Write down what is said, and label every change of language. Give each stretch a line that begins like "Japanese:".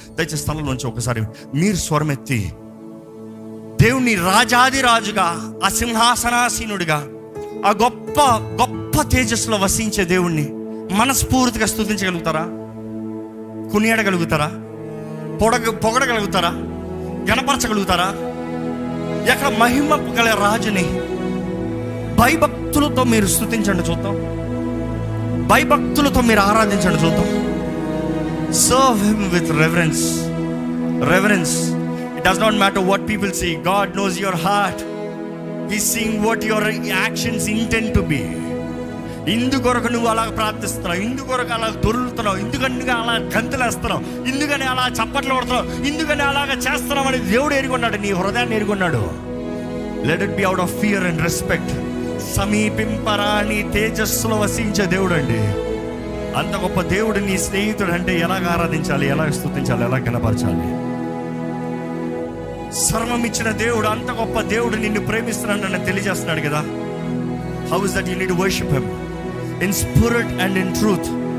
Telugu: దయచేసి స్థలం నుంచి ఒకసారి మీరు స్వరమెత్తి దేవుని రాజాది రాజుగా, ఆ సింహాసనాసీనుడిగా, ఆ గొప్ప గొప్ప తేజస్సులో వసించే దేవుణ్ణి మనస్ఫూర్తిగా స్తుతించగలుగుతారా? కొనియాడగలుగుతారా? పొగడగలుగుతారా? గణపరచగలుగుతారా? ఎక్కడ మహిమ గల రాజుని భయభక్తులతో మీరు స్తుతించండి చూద్దాం. భయభక్తులతో మీరు ఆరాధించండి చూద్దాం.
English: Serve him with reverence. Reverence. It does not matter what people see. God knows your heart. He's seeing what your actions intend to be.
Telugu: ఇందుకొరకు నువ్వు అలా ప్రార్థిస్తున్నావు, ఇందుకొరకు అలా దొరుకుతున్నావు, ఎందుకని అలా గంతులేస్తున్నావు, ఎందుకని అలా చప్పట్లు కొడుతున్నావు, ఎందుకని అలాగ చేస్తున్నావు అని దేవుడు ఎరుగున్నాడు, నీ హృదయాన్ని ఎరుగున్నాడు.
English: Let it be out of fear and respect.
Telugu: సమీపింపరాని తేజస్సులో వసించే దేవుడు అండి. అంత గొప్ప దేవుడు నీ స్నేహితుడు అంటే ఎలాగ ఆరాధించాలి, ఎలా స్తుతించాలి, ఎలా కనపరచాలి? సర్వం ఇచ్చిన దేవుడు, అంత గొప్ప దేవుడు నిన్ను ప్రేమిస్తున్నాడు అని తెలియజేస్తున్నాడు కదా.
English: How is that you need to worship him in spirit and in truth.